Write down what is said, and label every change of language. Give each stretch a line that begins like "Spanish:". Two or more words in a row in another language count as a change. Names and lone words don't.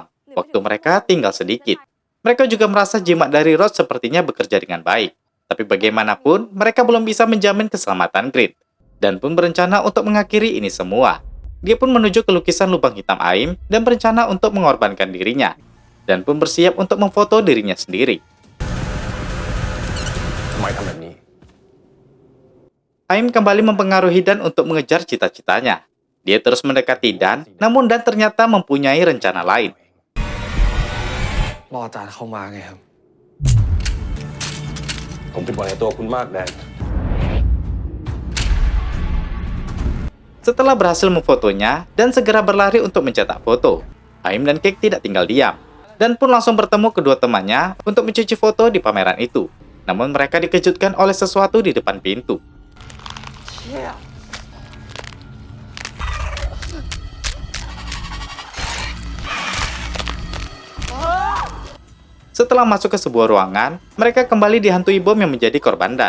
Indonesian: Waktu mereka tinggal sedikit. Mereka juga merasa jimat dari Roach sepertinya bekerja dengan baik. Tapi bagaimanapun, mereka belum bisa menjamin keselamatan Grit. dan pun berencana untuk mengakhiri ini semua. Dia pun menuju ke lukisan lubang hitam Aim dan berencana untuk mengorbankan dirinya, dan pun bersiap untuk memfoto dirinya sendiri.
Thai: ทำไมทำแบบนี้
Indonesian: Aim kembali mempengaruhi Dan untuk mengejar cita-citanya. Dia terus mendekati Dan, namun Dan ternyata mempunyai rencana lain.
Thai: รออาจารย์เข้ามาไงครับ ผมติดหวังในตัวคุณมากแดน
Indonesian: Setelah berhasil memfotonya, Dan segera berlari untuk mencetak foto. Aim dan Cake tidak tinggal diam, Dan pun langsung bertemu kedua temannya untuk mencuci foto di pameran itu. Namun mereka dikejutkan oleh sesuatu di depan pintu. Setelah masuk ke sebuah ruangan, mereka kembali dihantui bom yang menjadi korban Dan.